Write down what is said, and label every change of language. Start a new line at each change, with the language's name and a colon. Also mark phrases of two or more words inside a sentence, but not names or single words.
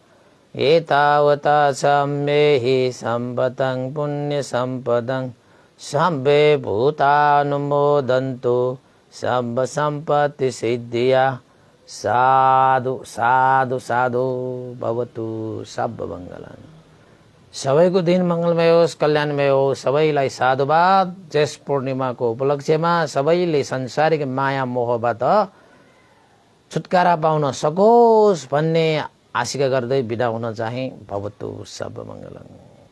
Pali: एतावता सम्मेहि सम्पतं पुण्यसम्पदं सब्बे भूतानुमोदन्तु सम्ब सम्पत्तिसिद्धिया। साधु साधु साधु भवतु सब मङ्गलम्।
Nepali: सबैको दिन मङ्गलमय होस्, कल्याणमय होस्। सबैलाई साधुवाद। ज्येष्ठ पूर्णिमाको उपलक्ष्यमा सबैले संसारिक माया मोहबाट छुटकारा पाउन सकोस् भन्ने आशिका गर्दै बिदा हुन चाहे।
Pali: भवतु सब मङ्गलम्।